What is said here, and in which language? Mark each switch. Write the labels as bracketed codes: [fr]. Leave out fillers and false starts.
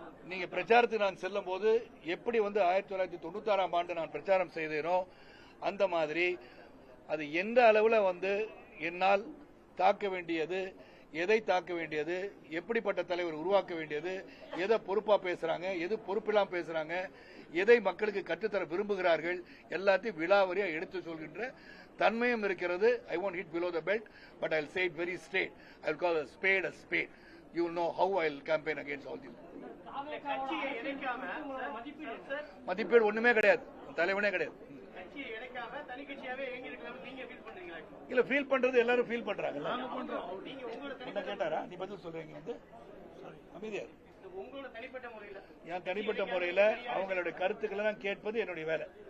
[ta] நீங்க பிரச்சாரத்துக்கு நான் செல்லும் போது எப்படி 1996ஆம் ஆண்டு நான் பிரச்சாரம் செய்தேனோ அந்த மாதிரி அது எந்த அளவுல என்னால் தாக்க வேண்டியது, எதை தாக்க வேண்டியது, எப்படிப்பட்ட தலைவர் உருவாக்க வேண்டியது, எதை பொறுப்பா பேசுறாங்க, எது பொறுப்பில்லாம பேசுறாங்க, எதை மக்களுக்கு கற்றுத்தர விரும்புகிறார்கள், எல்லாத்தையும் விலாவரியா எடுத்து சொல்கின்ற தன்மையும் இருக்கிறது. [en] I won't hit below the belt, but I'll say it very straight. I'll call a spade a spade. You will know how I'll campaign against all this. [ta] மதிப்பீடு ஒண்ணுமே கிடையாது, தலைவனே கிடையாது. இல்ல ஃபீல் பண்றது எல்லாரும் ஃபீல் பண்றாங்க. என்ன கேட்டாரா? நீ பதில் சொல்றீங்க. அமைதியா என் தனிப்பட்ட முறையில அவங்களுடைய கருத்துக்களை தான் கேட்பது என்னுடைய வேலை.